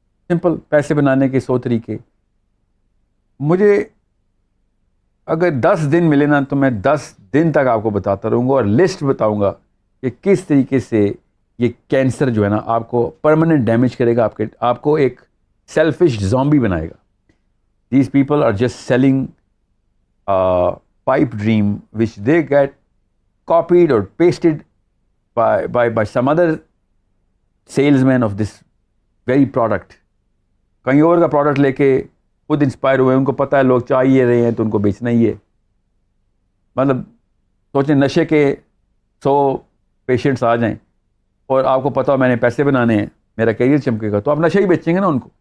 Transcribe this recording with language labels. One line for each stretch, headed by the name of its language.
Urdu: Simple, پیسے بنانے کے 100 طریقے. مجھے اگر 10 دن ملے نا تو میں 10 دن تک آپ کو بتاتا رہوں گا اور لسٹ بتاؤں گا کہ کس طریقے سے یہ کینسر جو ہے نا آپ کو پرماننٹ ڈیمیج کرے گا, آپ کو ایک سیلفش زومبی بنائے گا.
English: These people are just selling pipe dream which they get copied or pasted by some other salesman of this very product.
Urdu: کہیں اور کا پروڈکٹ لے کے خود انسپائر ہوئے, ان کو پتہ ہے لوگ چاہ یہ رہے ہیں تو ان کو بیچنا ہی ہے. مطلب سوچیں نشے کے 100 پیشنٹس آ جائیں اور آپ کو پتہ ہو میں نے پیسے بنانے ہیں, میرا کیریئر چمکے گا, تو آپ نشہ ہی بیچیں گے نا ان کو.